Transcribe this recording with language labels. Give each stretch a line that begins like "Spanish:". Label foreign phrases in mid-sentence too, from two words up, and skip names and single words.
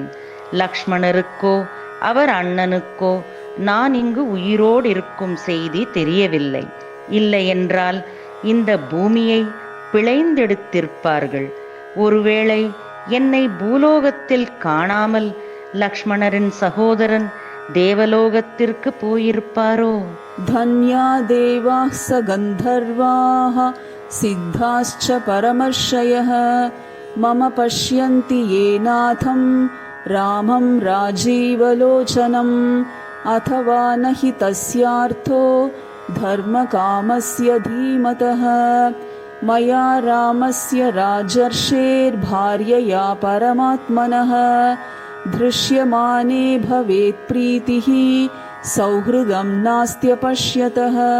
Tamil: லக்ஷ்மணருக்கோ அவர் அண்ணனுக்கோ நான் இங்கு உயிரோடு இருக்கும் செய்தி தெரியவில்லை. இல்லையென்றால் இந்த பூமியை பிழைந்தெடுத்திருப்பார்கள். ஒருவேளை என்னை பூலோகத்தில் காணாமல் லக்ஷ்மணரின் சகோதரன் தேவலோகத்திற்கு போயிருப்பாரோ?
Sanskrit: धन्या देवाः स गन्धर्वाः सिद्धाश्च परमर्षयः मम पश्यन्ति ये नाथं रामं राजीवलोचनम् अथवा न हि तस्यार्थो धर्मकामस्य धीमतः मया रामस्य राजर्षेर्भार्यया परमात्मनः दृश्यमाने भवेत् प्रीतिः सौहृदं नास्त्यपश्यतः